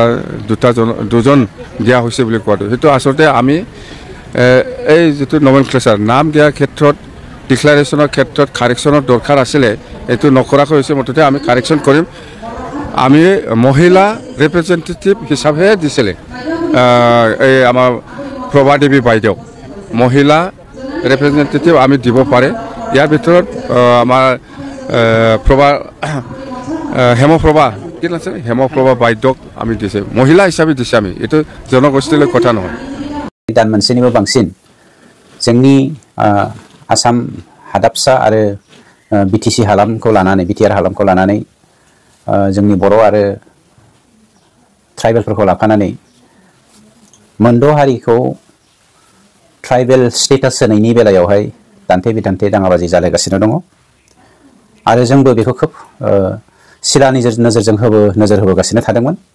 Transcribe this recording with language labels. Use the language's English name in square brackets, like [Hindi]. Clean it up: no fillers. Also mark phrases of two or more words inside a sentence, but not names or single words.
[Assamese] দুজন দিয়া হৈছে বুলি কোৱাটো সেইটো আচলতে আমি এই যেটো নমেনক্লেচাৰ নাম দিয়াৰ ক্ষেত্ৰত ডিক্লাৰেশ্যনৰ ক্ষেত্ৰত কাৰেকশ্যনৰ দৰকাৰ আছিলে এইটো নকৰাকৈ হৈছে মুঠতে আমি কাৰেকশ্যন কৰিম আমি মহিলা ৰিপ্ৰেজেণ্টেটিভ হিচাপে দিছিলে এই আমাৰ প্ৰভা দেৱী বাইদেউ মহিলা ৰিপ্ৰেজেণ্টেটিভ আমি দিব পাৰে ইয়াৰ ভিতৰত আমাৰ হেমপ্ৰভা কি আছে হেমপ্ৰভা বাইদেউক আমি দিছে মহিলা হিচাপে দিছে আমি এইটো জনগোষ্ঠীলৈ কথা নহয় [Bodo] दान मोनसेनिबो बांसिन जोंनि आसाम हादाबसा आरो BTC हालामखौ लानानै BTR हालामखौ लानानै जोंनि बर' आरो ट्राइबेलफोरखौ लाफानानै मोनद' हारिखौ [English] tribal status [Bodo] होनायनि बेलायावहाय दान्थे बिदान्थे दाङाबाजि जालायगासिनो दङ आरो जोंबो बेखौ खोब सिदा नोजोरजों नोजोर होबोगासिनो थादोंमोन